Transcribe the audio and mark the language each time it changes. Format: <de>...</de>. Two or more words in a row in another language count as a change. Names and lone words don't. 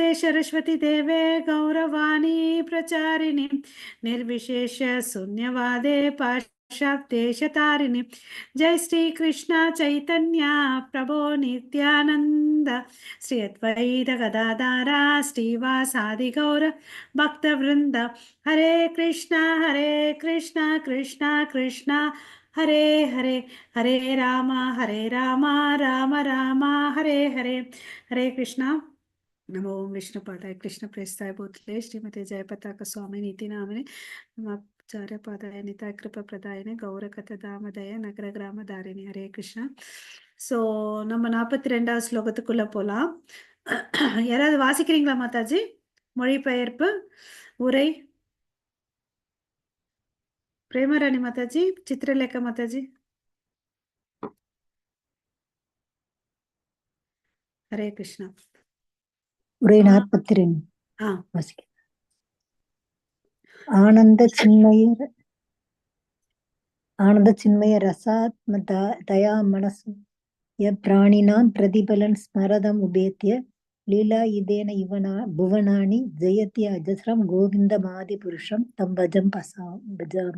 <sa>सरस्वती देवे गौरवाणी प्रचारिणे निर्विशेष शून्यवादे पाश्चात्यदेशतारिणे जय श्री कृष्ण चैतन्य प्रभो नित्यानंद श्री अद्वैत गदाधर श्रीवासादि गौर भक्तवृंद हरे कृष्णा कृष्णा कृष्णा हरे हरे हरे राम राम राम हरे हरे. हरे कृष्णा. नमो ओम विष्णुपादाय कृष्ण प्रेष्ठाय भूतले श्रीमते जयपताक स्वामी नीति नामिने नमाचार्य पादाय निताय कृपा प्रदायने गौरकथ दामदय नगர ग्राम तारिणी.</sa> <ta>ஹரே கிருஷ்ணா. ஸோ நம்ம 42வது ஸ்லோகத்துக்குள்ள போலாம். யாராவது வாசிக்கிறீங்களா மாதாஜி? மொழிபெயர்ப்பு உரை.</ta> <hi>प्रेमरानी माताजी, चित्रलेखा माताजी. हरे कृष्णा.</hi> <ta>உரை 42 வாசிக்க.</ta> <sa>आनन्द चिन्मयर् आनन्द चिन्मय रसात्म तया मनसु प्राणिनाम् प्रतिफलन् स्मरताम् उपेत्य लीला इतेन इवना भुवनानि जयति अजस्रम् गोविन्द मादि पुरुषम् तम् भजम् भजामि.</sa>